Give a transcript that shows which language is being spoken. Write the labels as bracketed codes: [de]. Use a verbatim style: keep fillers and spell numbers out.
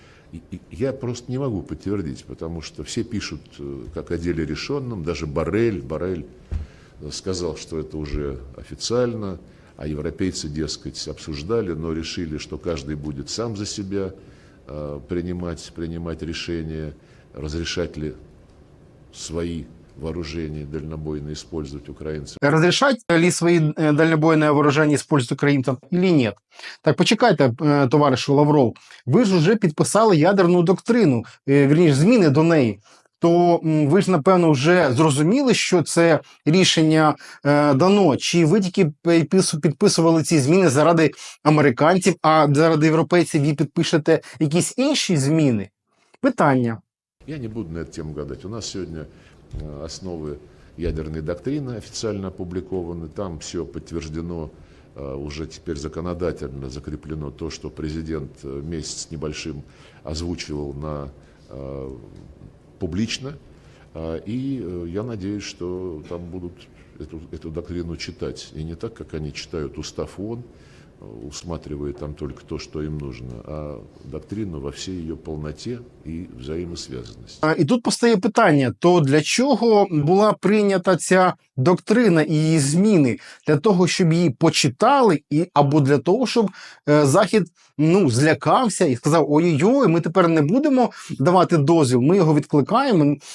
[ru] И- и Я просто не могу подтвердить, потому что все пишут э, как о деле решенном, даже Боррель, Боррель сказал, что это уже официально, а европейцы, дескать, обсуждали, но решили, что каждый будет сам за себя э, принимать, принимать решение, разрешать ли свои вооружения дальнобойно использовать украинцам. Разрешать ли свои э, дальнобойное вооружение использовать украинцам или нет? [uk] Так почекайте, е, товаришу Лавров, ви ж уже підписали ядерну доктрину, е, вірніше, зміни до неї. То м, ви ж, напевно, вже зрозуміли, що це рішення е, дано. Чи ви тільки підпису- підписували ці зміни заради американців, а заради європейців ви підпишете якісь інші зміни? Питання. [ru] Я не буду на эту тему гадать. У нас сегодня э, основы ядерной доктрины официально опубликованы. Там все подтверждено, э, уже теперь законодательно закреплено то, что президент э, месяц небольшим озвучивал на, э, публично. А, И э, я надеюсь, что там будут эту, эту доктрину читать. И не так, как они читают устав ООН, э, усматривая там только то, что им нужно, а доктрину во всей ее полноте и взаимосвязанности. [uk] А, І тут постає питання: то для чого була прийнята ця доктрина і її зміни? Для того, щоб її почитали, і або для того, щоб е, Захід ну злякався і сказав: ой-ой-ой, ми тепер не будемо давати дозвіл, ми його відкликаємо.